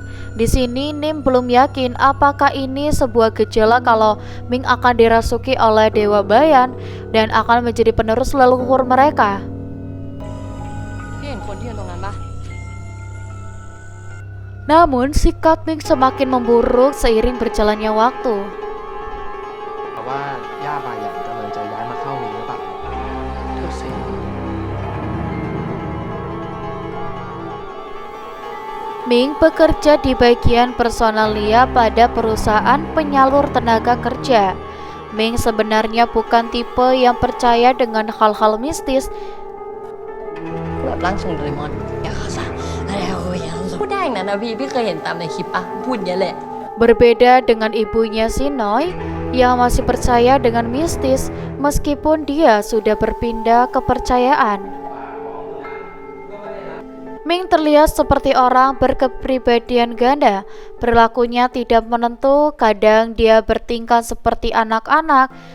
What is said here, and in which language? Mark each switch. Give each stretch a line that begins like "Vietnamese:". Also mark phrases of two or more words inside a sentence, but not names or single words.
Indonesian: Di sini Nim belum yakin apakah ini sebuah gejala kalau Ming akan dirasuki oleh Dewa Bayan dan akan menjadi penerus leluhur mereka. Namun sikap Ming semakin memburuk seiring berjalannya waktu.
Thai: ว่าย่าบาหยันกำลังจะย้ายมาเข้ามิงหรือเปล่าดูสิ
Indonesian: Ming bekerja di bagian personalia pada perusahaan penyalur tenaga kerja. Ming sebenarnya bukan tipe yang percaya dengan hal-hal mistis.
Thai: แบบร่างทรงโดเรมอนอย่าเข้าซะอะไรเอาอย่างพูดได้อย่างนั้นนะพี่เคยเห็นตามในคลิปอ่ะพูดอย่างนี้ยแหละ
Indonesian: Berbeda dengan ibunya Sinoi yang masih percaya dengan mistis meskipun dia sudah berpindah kepercayaan. Ming terlihat seperti orang berkepribadian ganda. Perilakunya tidak menentu, kadang dia bertingkah seperti anak-anak.